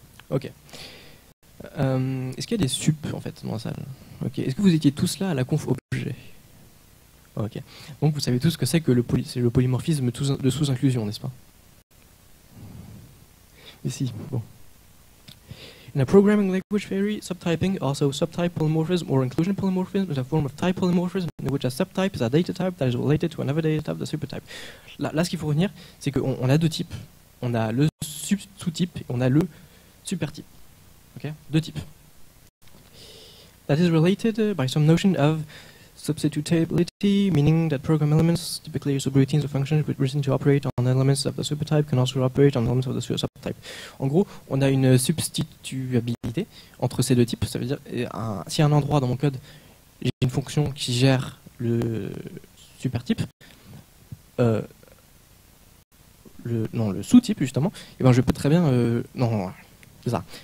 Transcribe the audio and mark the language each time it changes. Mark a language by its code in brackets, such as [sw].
[fr] Ok. Est-ce qu'il y a des sup en fait dans la salle? Ok. Est-ce que vous étiez tous là à la conf objet? Ok. Donc vous savez tous ce que c'est que le polymorphisme de sous-inclusion, n'est-ce pas? Ici, bon. [en] In a programming language theory, subtyping, also subtype polymorphism or inclusion polymorphism, is a form of type polymorphism in which a subtype is a data type that is related to another data type, the supertype. [fr] Là, ce qu'il faut retenir, c'est qu'on a deux types. On a le sous-type et on a le supertype. Okay? Deux types. [en] That is related by some notion of substitutability, meaning that program elements, typically subroutines or functions written to operate on elements of the supertype, can also operate on elements of the subtype. [fr] En gros, on a une substituabilité entre ces deux types. Ça veut dire, si à un endroit dans mon code, j'ai une fonction qui gère le supertype, le sous-type justement, et ben je peux très bien, c'est ça.